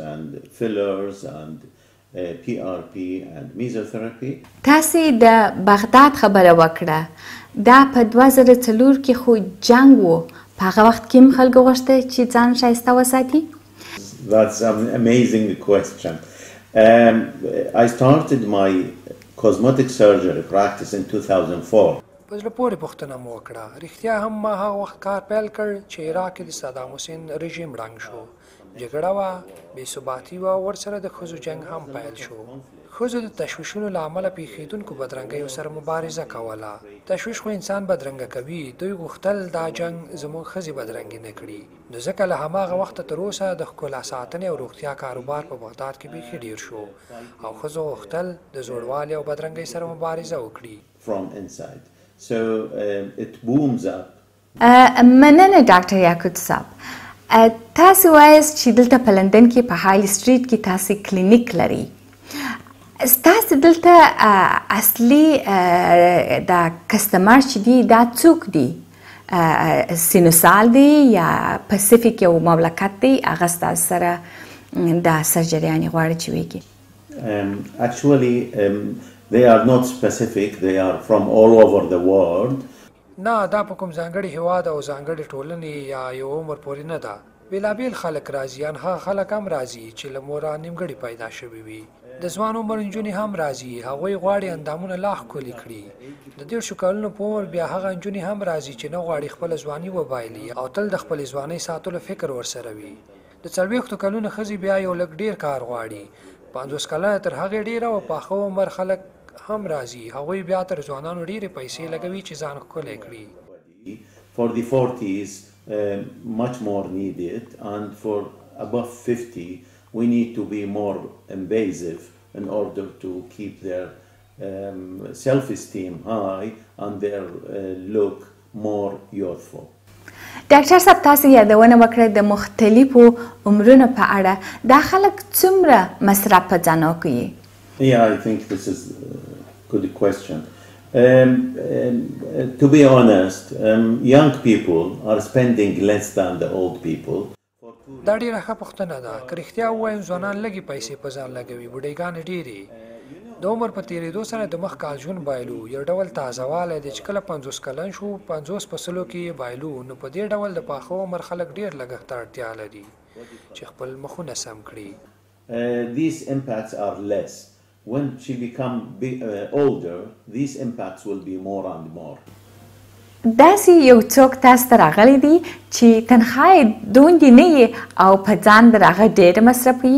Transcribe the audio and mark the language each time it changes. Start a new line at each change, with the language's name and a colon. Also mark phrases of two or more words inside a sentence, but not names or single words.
Pashto: تاسې د بغداد خبره وکړه، دا په 2004 کې خو جنګ و، په هغه وخت کې هم خلکو غوښتل چې ځان ښایسته وساتي؟
English: That's an amazing question. I started my cosmetic surgery practice in 2004.
Pashto: په زړه پورې پوښتنه مو وکړه. رښتیا هم ما هغه وخت کار پیل کړ چې عراق کې د صدام حسین رژیم ړنګ شو. جګړه وه، بې ثباتي وه، ورسره د ښځو جنګ هم پیل شو. ښځو د تشویشونو له امله پېښېدونکو بدرنګیو سره مبارزه کوله. تشویش خو انسان بدرنګه کوي. دوی غوښتل دا جنګ زموږ ښځې بدرنګې نه کړي. نو ځکه له هماغه وخته تر اوسه د ښکلا ساتنې او روغتیا کاروبار په بغداد کې بیخي ډېر شو او ښځو غوښتل د زوړوالي او بدرنګۍ سره مبارزه وکړي.
English: So it booms up.
Pashto: مننه ډاکټریاقوت صاحب. تاسې وایاست چې دلته په لندن کې په هایل سټریټ کې تاسې کلینیک لرئ. ستاسې دلته اصلي دا کسټمر چې دي دا څوک دي؟ سینوسال دی یا پسیفیک یو مملکت دی هغه ستاسو سره دا سرجریانې غواړي چې وکړي؟
English: Actually, they are not specific. They are from all over the world.
Pashto: نه دا په کوم ځانګړي هیواد او ځانګړي ټولنې یا یو عمر پورې نه ده. بېلابېل خلک راځي، هغه خلک هم راځي چې له موره نیمګړي پیدا شوي وي. د ځوان عمر نجونې هم راځي، هغوی غواړي اندامونه لا ښکلي کړي. د 150 کلونو په عمر بیا هغه نجونې هم راځي چې نه غواړي خپله ځواني وبایلي او تل د خپلې ځوانۍ ساتلو فکر ورسره وي. د 40 کلونو ښځې بیا یو لږ ډېر کار غواړي. 50 کلنه تر هغې ډېره او پاخه عمر خلک هم راځي، هغوی بیا تر ځوانانو ډېرې پیسې لګوي چې ځان ښکلی کړي.
English: For the 40s, much more needed, and for above 50, we need to be more invasive in order to keep their self-esteem high and their look more youthful.
Pashto: ډاکټر صاحب تاسو یادونه وکړه د مختلفو عمرونو په اړه، دا خلک څومره مصرف په ځانو کوي؟
English: Yeah, I think this is a good question. To be honest, young people are spending less than the old people.
Pashto: دا ډیره ښه پوښتنه ده. که رښتیا ووایم ځوانان لږې پیسې په ځان لګوي، بوډۍ ډېرې. د عمر په تېرېدو سره د مخ کال ژوند بایلو یو ډول تازهوالی دی چې کله 50 کلن شو 50 په سلو کې یې بایلو. نو په دې ډول د پاخه عمر خلک ډېر لګښت ته اړتیا لري چې خپل مخونه سم کړي.
English: These impacts are less. When she become older, these impacts will be more and more.
Pashto: داسې یو څوک تاسو ته راغلی دی چې تنخوا یې دوندې نه وي او په ځان د هغه ډېر مصرفوي؟